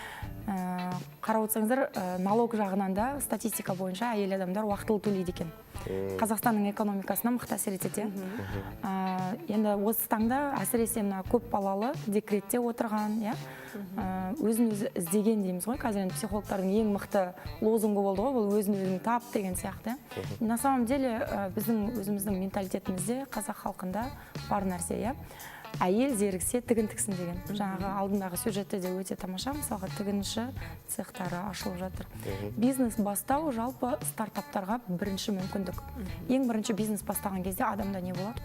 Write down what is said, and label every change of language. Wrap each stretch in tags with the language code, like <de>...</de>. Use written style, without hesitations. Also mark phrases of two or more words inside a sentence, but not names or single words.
<kk>Қарап отырсаңыздар, налог жағынан да статистика бойынша әйел адамдар уақытылы төлейді екен. Қазақстанның экономикасына мықты әсер етеді. Енді осы таңда әсіресе көп балалы декретте отырған, өзін өзі іздеген дейміз ғой. Қазір психологтардың ең мықты лозунгы болды ғой, бұл өзін өзің тап деген сияқты.</kk> <ru>На самом деле</ru> <kk>біздің өзіміздің менталитетімізде, қазақ халқында бар нәрсе, әйел зеріксе тігін тіксін деген. Жаңағы алдындағы сюжетте де өте тамаша, мысалға тігінші цехтары ашылып жатыр. Бизнес бастау жалпы стартаптарға бірінші мүмкіндік. Ең бірінші бизнес бастаған кезде адамда не болады?</kk>